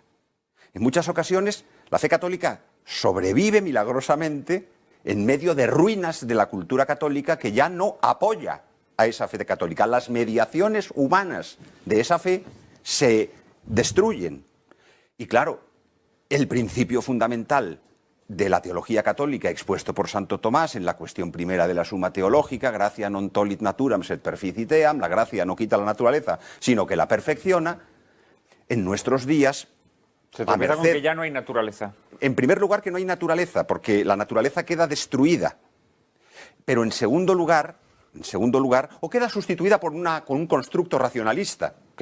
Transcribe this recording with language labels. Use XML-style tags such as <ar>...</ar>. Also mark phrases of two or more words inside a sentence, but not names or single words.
<es>En muchas ocasiones la fe católica sobrevive milagrosamente en medio de ruinas de la cultura católica que ya no apoya a esa fe católica. Las mediaciones humanas de esa fe se destruyen. Y claro, el principio fundamental de la teología católica expuesto por Santo Tomás en la cuestión primera de la Suma Teológica,</es> <la>gratia non tollit naturam sed perficiteam,</la> <es>la gracia no quita la naturaleza, sino que la perfecciona, en nuestros días... Se tropieza con que ya no hay naturaleza. En primer lugar, que no hay naturaleza, porque la naturaleza queda destruida. Pero en segundo lugar, o queda sustituida por un constructo racionalista.</es>